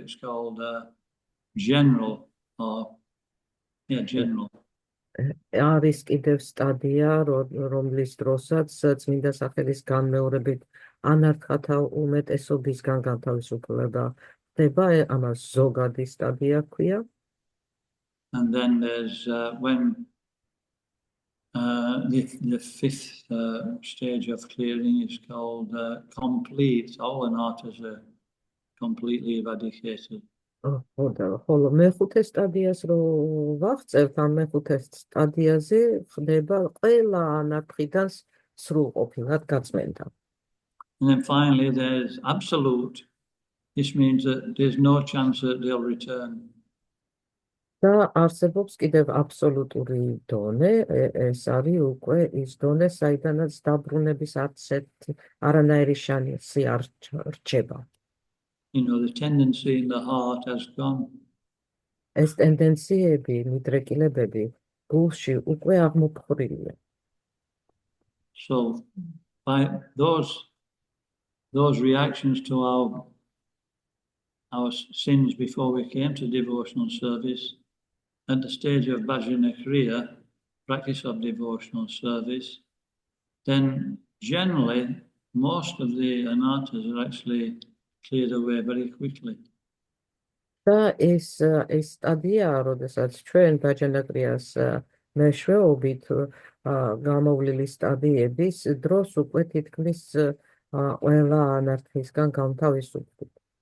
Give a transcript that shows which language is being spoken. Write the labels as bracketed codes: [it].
[en] It's called general, general. [ka] არის კიდევ სტადია, რომლის დროსაც წმინდა სახელის განმეორებით ანარქათა უმეტესობისგან განთავისუფლება ხდება, ამას ზოგადი სტადია ჰქვია. [en] And then there's when the 5th stage of clearing is called complete. All anarthas are completely eradicated. [ka] ხოლო მეხუთე სტადიას რო ვახცევთ, ამ მეხუთე სტადიაზე ხდება ყველა ანარქიდან სრულყოფილად გაწმენდა. [en] And then finally there's absolute. This means that there's no chance that they'll return. [ka] და არსებობს კიდევ აბსოლუტური დონე, ეს არის უკვე ის დონე, საიდანაც დაბრუნების არანაირი შანსი არ რჩება. [en] The tendency in the heart has gone. [ka] ეს ტენდენციები, მიდრეკილებები გულში უკვე აღმოფხვრილია. [en] So by those reactions to our sins before we came to devotional service, at the stage of bhajana kriya, practice of devotional service, then generally most of the anarthas are actually cleared away very quickly. [ka] და ეს სტადია, როდესაც ჩვენ ბაჯანა კრიას მეშვეობით გამოვლილი სტადიების დროს უკვე თითქმის ყველა ანარქისგან გამთავისუფლდით.